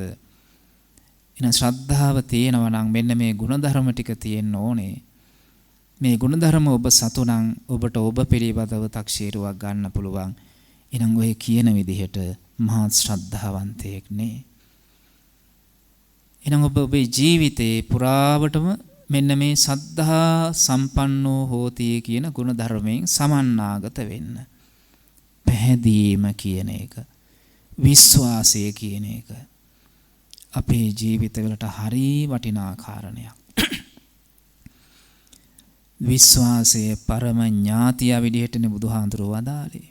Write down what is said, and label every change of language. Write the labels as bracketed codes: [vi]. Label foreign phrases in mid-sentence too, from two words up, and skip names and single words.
[si] එහෙනම් ශ්‍රද්ධාව තියෙනවා නම් මෙන්න මේ ගුණධර්ම ටික තියෙන්න ඕනේ. මේ ගුණධර්ම ඔබ සතු නම් ඔබට ඔබ පිළිබඳව තක්සේරුවක් ගන්න පුළුවන්. එහෙනම් ඔය කියන විදිහට මහත් ශ්‍රද්ධාවන්තයෙක් නේ. එහෙනම් ඔබ ඔබේ ජීවිතේ පුරාවටම මෙන්න මේ [pi] සද්ධා සම්පන්නෝ හෝති [si] කියන ගුණ ධර්මයෙන් සමන්නාගත වෙන්න. පැහැදීම කියන එක, විශ්වාසය කියන එක අපේ ජීවිතවලට හරි වටිනා කාරණයක්. විශ්වාසය පරම ඥාතිය විදිහටනේ බුදුහාඳුරෝ වදාළේ.